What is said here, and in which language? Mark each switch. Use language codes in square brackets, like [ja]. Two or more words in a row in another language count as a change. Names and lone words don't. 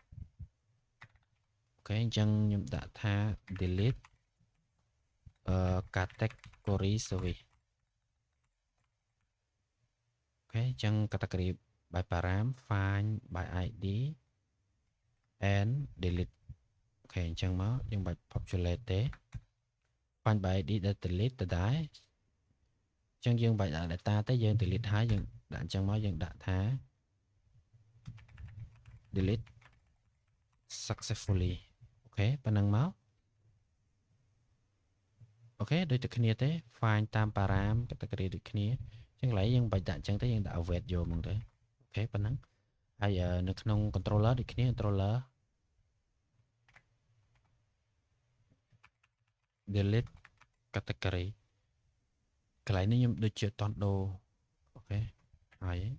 [km] អូខេអញ្ចឹងខ្ញុំដាក់ថា [en] delete category service [km] អូខេអញ្ចឹង [en] category by param find by ID and delete [km] អូខេអញ្ចឹងមកយើងបាច់ populate ទេ [en] find by ID [km] ដែល delete ទៅដែរអញ្ចឹងយើងបាច់ដាក់ data ទេយើង delete ហើយយើងដាក់អញ្ចឹងមកយើងដាក់ថា [en] delete successfully [km] អូខេប៉ុណ្ណឹងមក អូខេដូចតែគ្នាទេ find តាម [en] param category [km] ដូចគ្នាអញ្ចឹងកន្លែងយើងបាច់ដាក់អញ្ចឹងទេយើងដាក់ await យកហ្មងទៅអូខេប៉ុណ្ណឹងហើយនៅក្នុង controller ដូចគ្នា [en] controller delete category [km] កន្លែងនេះខ្ញុំដូចជាអត់តន់ដូរអូខេហើយ